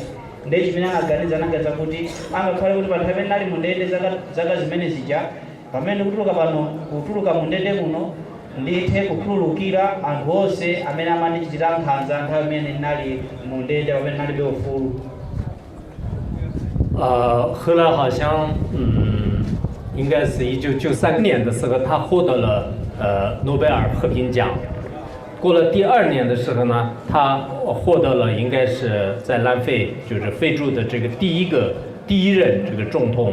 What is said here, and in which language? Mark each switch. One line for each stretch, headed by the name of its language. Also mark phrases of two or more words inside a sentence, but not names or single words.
Nyanja: Ndiye chimene anaganiza kuti angakhale kuti pa nthawi imene ali mundende zaka zimene zija, pamene kutuluka mundende muno ndithe kukhululukira anthu onse amene amandichitira nkhanza nthawi imene ndinali mundende pamene ndinalibe ufulu.
Chinese: 后来好像应该是1993年的时候，他获得了诺贝尔和平奖。过了第2年的时候呢，他获得了应该是在南非，就是非洲的这个第一任这个总统。